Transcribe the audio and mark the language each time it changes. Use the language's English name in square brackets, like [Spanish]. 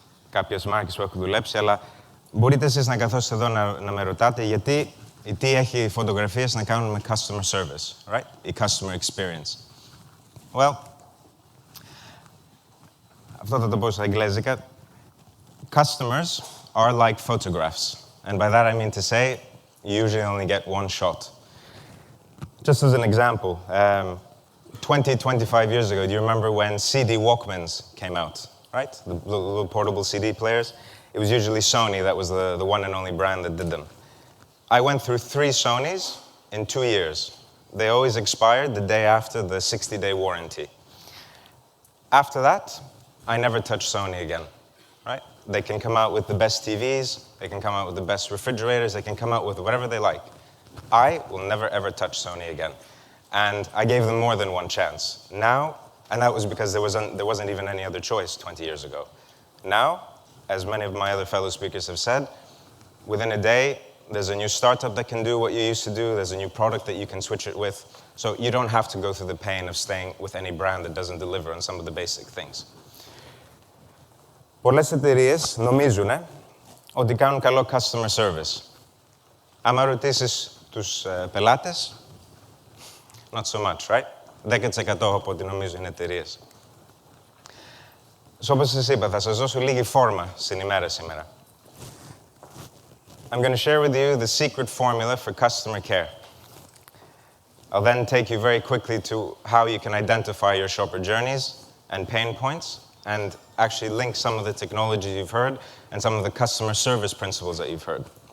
[Greek] Κάποιες μάρκες που έχω δουλέψει, αλλά μπορείτε εσείς να καθόσετε εδώ να με ρωτάτε τι έχει οι φωτογραφίες να κάνουν με customer service, right? Η customer experience. Well, αυτό θα το πω στα αγγλέζικα. [English] Customers are like photographs. And by that I mean to say, you usually only get one shot. Just as an example, 25 years ago, do you remember when CD Walkmans came out, right? The little portable CD players? It was usually Sony that was the one and only brand that did them. I went through 3 Sonys in 2 years. They always expired the day after the 60-day warranty. After that, I never touched Sony again, right? They can come out with the best TVs, they can come out with the best refrigerators, they can come out with whatever they like. I will never ever touch Sony again. And I gave them more than one chance. Now, and that was because there wasn't even any other choice 20 years ago. Now, as many of my other fellow speakers have said, within a day, there's a new startup that can do what you used to do, there's a new product that you can switch it with, so you don't have to go through the pain of staying with any brand that doesn't deliver on some of the basic things. [Greek] Πολλές εταιρείες νομίζουν ότι κάνουν καλό customer service. Άμα ρωτήσεις τους πελάτες, [English] not so much, right? [Greek] 10% από ό,τι νομίζουν οι εταιρείες. Όπως σας είπα, θα σας δώσω λίγη φόρμα στην ημέρα σήμερα. [English] I'm going to share with you the secret formula for customer care. I'll then take you very quickly to how you can identify your shopper journeys and pain points, and actually link some of the technology you've heard and some of the customer service principles that you've heard.